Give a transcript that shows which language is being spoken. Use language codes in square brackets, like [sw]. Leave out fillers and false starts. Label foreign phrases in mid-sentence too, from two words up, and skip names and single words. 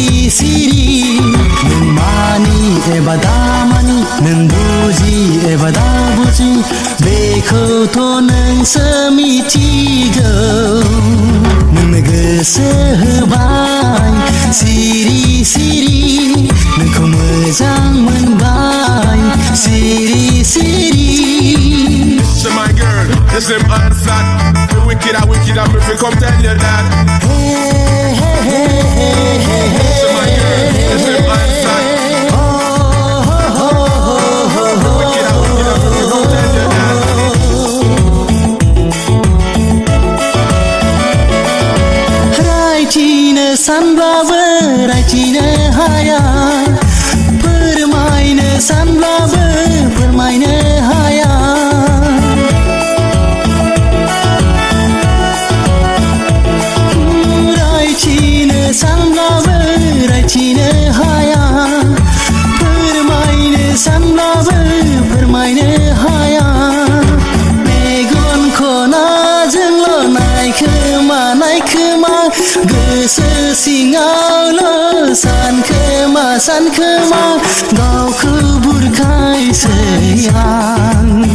[brx] सिरि नों मानि एबा दामानि नों बुजि एबा दा बुजि बेखौथ' नोंसो मिथिगौ नोंनो गोसो होबाय सिरि सिरि नोंखौ मोजां मोनबाय सिरि सिरि [jam] So my girl, this them answer. The wicked are wicked and me fi come tell you that. So my girl, this them answer. The wicked are wicked and me fi come tell you that. [brx] रायथिनो सानब्लाबो रायथिनो हाया फोरमायनो सानब्लाबो फोरमायनो हाया सानब्लाबो रायथिनो हाया फोरमायनो सानब्लाबो फोरमायनो हाया मेगन खनाजोंल' नायखोमा नायखोमा गोसो सिङावल' सानखोमा सानखोमा गावखौ बुरखायसै आं